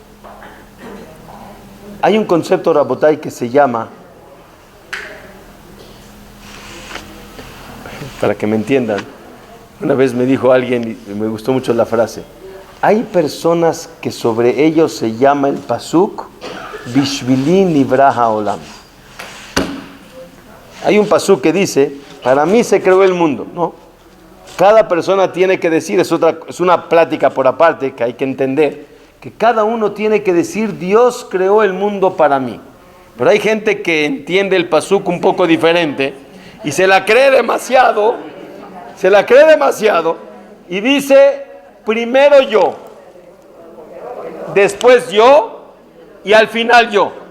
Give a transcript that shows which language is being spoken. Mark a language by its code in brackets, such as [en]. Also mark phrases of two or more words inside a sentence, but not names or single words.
[es] Hay un concepto, Rabotay, que se llama, para que me entiendan, una vez me dijo alguien, y me gustó mucho la frase, hay personas que sobre ellos se llama el pasuk, [he] בשבילי נברא העולם. [es] Hay un pasuk que dice, para mí se creó el mundo, ¿no? Cada persona tiene que decir, es una plática por aparte que hay que entender, que cada uno tiene que decir, Dios creó el mundo para mí. Pero hay gente que entiende el pasuk un poco diferente y se la cree demasiado y dice, primero yo, después yo y al final yo.